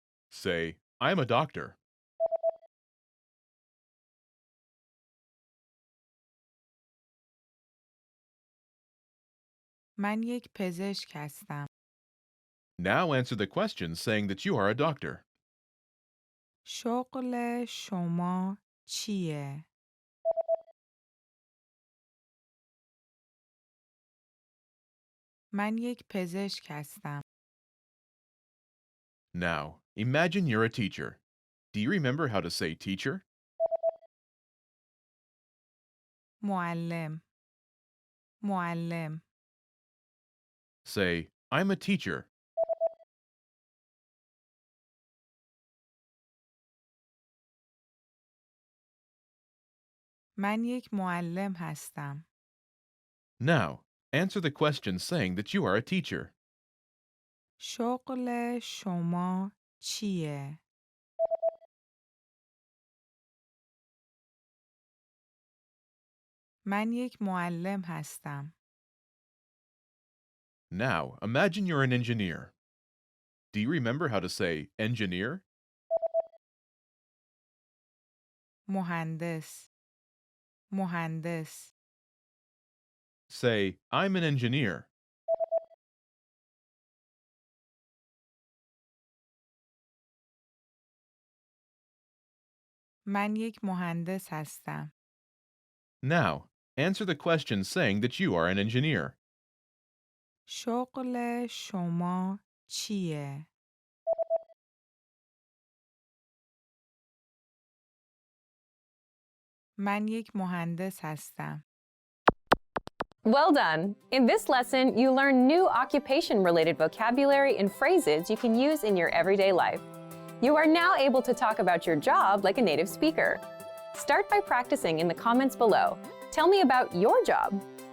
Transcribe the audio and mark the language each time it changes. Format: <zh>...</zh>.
<en>Say, I'm a doctor.</en> <fa>من یک پزشک هستم.</fa> <en>Now answer the question saying that you are a doctor.</en> <fa>شغل شما چیه؟ من یک پزشک هستم.</fa> <en>Now, imagine you're a teacher. Do you remember how to say teacher?</en> <fa>معلم معلم</fa> <en>Say, I'm a teacher.</en> <fa>من یک معلم هستم.</fa> <en>Now, answer the question saying that you are a teacher.</en> <fa>شغل شما چیه؟ من یک معلم هستم.</fa> <en>Now, imagine you're an engineer. Do you remember how to say engineer?</en> <fa>مهندس مهندس</fa> <en>Say, I'm an engineer.</en> <fa>من یک مهندس هستم.</fa> <en>Now, answer the question saying that you are an engineer.</en> <fa>شغل شما چیه؟ من یک مهندس هستم.</fa> <en>Well done! In this lesson, you learn new occupation-related vocabulary and phrases you can use in your everyday life. You are now able to talk about your job like a native speaker. Start by practicing in the comments below. Tell me about your job.</en>